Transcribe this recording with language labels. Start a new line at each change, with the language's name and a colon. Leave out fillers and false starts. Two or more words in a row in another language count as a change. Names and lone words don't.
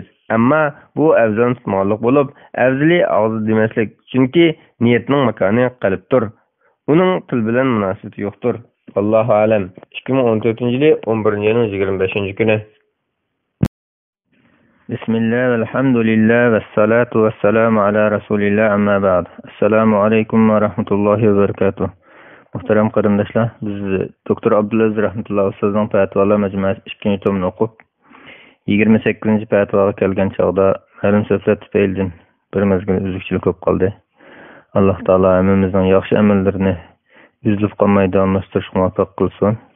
Uzbek: Ammo bu afzal tutmoqlik bo'lib, afzali og'izda demaslik. Chunki niyatning makoni qalbdir. Uning til bilan munosabati yo'qdir.
Arabic: الله أعلم.
Uzbek: 2014-yil 11-yilning 25-kuni.
Arabic: بسم الله، الحمد لله، والصلاة والسلام على رسول الله، أما بعد. السلام عليكم ورحمة الله وبركاته.
Uzbek: Muhtaram qarindoshlar, biz doktor Abdulaziz rahmatullohi ustozning fatvolar majmuasi 2-tomini o'qib, 28-fatvoga kelgan chog'da ma'lum so'zlar tufaylidan bir mezgil uzukchilik bo'lib qoldi. Alloh taolo hammamizning yaxshi amallarini uzilib qolmay davomlashtirishga muvaffaq qilsin.